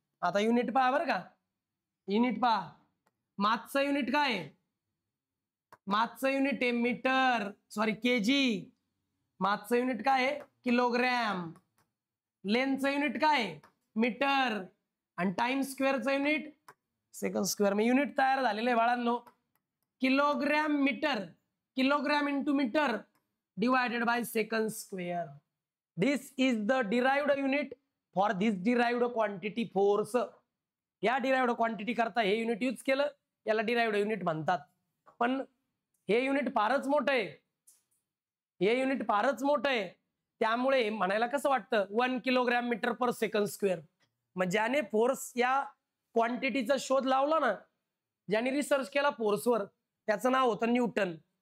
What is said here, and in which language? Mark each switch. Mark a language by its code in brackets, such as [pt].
[mr] आता युनिट पहा बरं का. युनिट पहा. मासचं युनिट काय आहे? मासचं युनिट आहे मीटर, सॉरी केजी. मासचं युनिट काय आहे? किलोग्रॅम. लेंथचं युनिट काय आहे? मीटर. आणि टाइम स्क्वेअरचं युनिट सेकंड स्क्वेअर. मग युनिट तयार झालेलं आहे बाळांनो. Kilogram metre, kilogram into metre divided by second square. [en] This is the derived unit for this derived quantity force. [mr] या डिराइव्ड क्वांटिटी करता हे युनिट यूज केलं, याला डिराइव्ड युनिट म्हणतात. पण हे युनिट फारच मोठं आहे. हे युनिट फारच मोठं आहे. त्यामुळे म्हणायला कसं वाटतं 1 किलोग्रॅम मीटर पर सेकंड स्क्वेअर. मग ज्याने फोर्स या क्वांटिटीचा शोध लावला ना, ज्याने रिसर्च केला फोर्सवर, त्याचं नाव होतं न्यूटन.